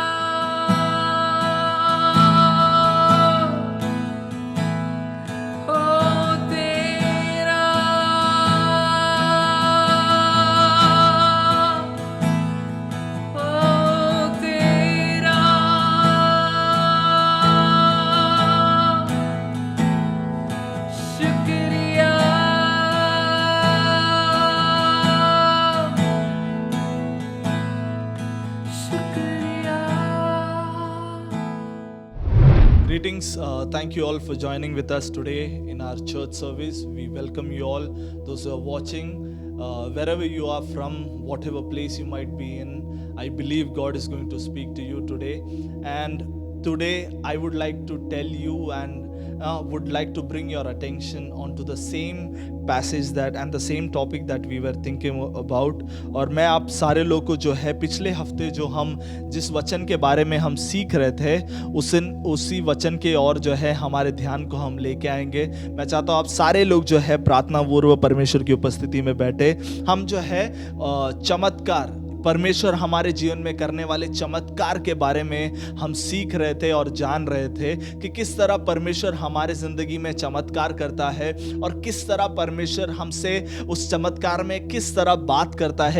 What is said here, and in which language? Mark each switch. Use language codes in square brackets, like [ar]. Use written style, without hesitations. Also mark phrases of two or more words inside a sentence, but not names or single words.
[hi] ओ तेरा, ओ तेरा। शुक्रिया, शुक्रिया। [en] Greetings. Thank you all for joining with us today in our church service. We welcome you all, those who are watching, wherever you are from, whatever place you might be in. I believe God is going to speak to you today. And today I would like to tell you and would like to bring your attention onto the same passage that and the same topic that we were thinking about. [hi] और मैं आप सारे लोग को जो है पिछले हफ्ते जो हम जिस वचन के बारे में हम सीख रहे थे उसी वचन के और जो है हमारे ध्यान को हम लेके आएंगे. मैं चाहता हूँ आप सारे लोग जो है प्रार्थना पूर्व परमेश्वर की उपस्थिति में बैठे. हम जो है चमत्कार, परमेश्वर हमारे जीवन में करने वाले चमत्कार के बारे में हम सीख रहे थे और जान रहे थे कि किस तरह परमेश्वर हमारे ज़िंदगी में चमत्कार करता है और किस तरह परमेश्वर हमसे उस चमत्कार में किस तरह बात करता है.